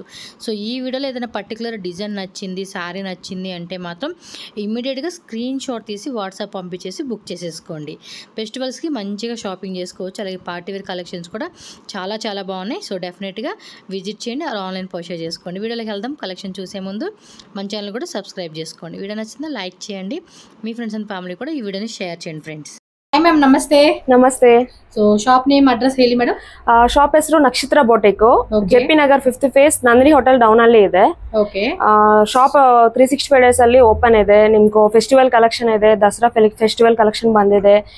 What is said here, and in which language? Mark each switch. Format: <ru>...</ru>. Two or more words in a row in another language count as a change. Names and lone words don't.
<te>సో ఈ వీడియోలో ఏదైనా</te> <en>particular design</en> <te>నచ్చింది, శారీ నచ్చింది అంటే మాత్రం ఇమ్మీడియట్గా</te> <en>screen shot</en> <te>తీసి వాట్సాప్ పంపించేసి బుక్ చేసేసుకోండి. ఫెస్టివల్స్కి మంచిగా షాపింగ్ చేసుకోవచ్చు. అలాగే</te> <en>partywear collections</en> <te>కూడా చాలా చాలా బాగున్నాయి. సో డెఫినెట్గా విజిట్ చేయండి,</te> <en>or online purchase</en> <te>చేసుకోండి. వీడియోలోకి వెళ్దాం. కలెక్షన్ చూసే ముందు మన ఛానల్ కూడా సబ్స్క్రైబ్ చేసుకోండి. వీడియో నచ్చిందా లైక్ చేయండి, మీ</te> <en>friends and family</en> <te>కూడా ఈ వీడియోని షేర్ చేయండి ఫ్రెండ్స్.</te> <en>hi ma'am,</en> <kn>ನಮಸ್ತೆ. ನಮಸ್ತೆ.</kn> <en>so shop name address</en> <kn>ಹೇಳಿ ಮೇಡಮ್. ಶಾಪ್ ಹೆಸರು ನಕ್ಷತ್ರ ಬೊಟಿಕ್, ಜೆಪಿ ನಗರ್ 5th ಫೇಸ್, ನಂದಿನಿ ಹೋಟೆಲ್ ಡೌನ್ ಅಲ್ಲಿ ಇದೆ. ಓಕೆ. ಶಾಪ್ 365 ಡೇಸ್ ಅಲ್ಲಿ ಓಪನ್ ಇದೆ. ನಿಮ್ಗೆ</kn> <en>festival collection</en> <kn>ಇದೆ, ದಸರಾ</kn> <en>festival collection</en> <kn>ಬಂದಿದೆ.</kn>